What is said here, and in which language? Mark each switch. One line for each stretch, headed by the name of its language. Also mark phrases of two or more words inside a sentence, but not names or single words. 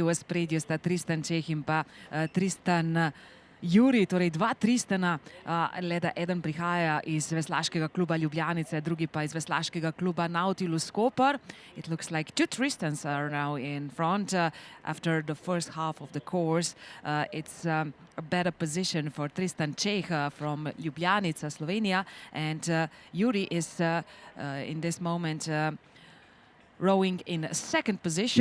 Slovenian: V ospredju sta Tristan Čech in pa Tristan Juri, torej dva Tristana, le da eden prihaja iz veslaškega kluba Ljubljanice, drugi pa iz veslaškega kluba Nautilus Koper.
English: It looks like two Tristans are now in front after the first half of the course. It's a better position for Tristan Čech from Ljubljanica, Slovenia, and Juri is in this moment rowing in second position.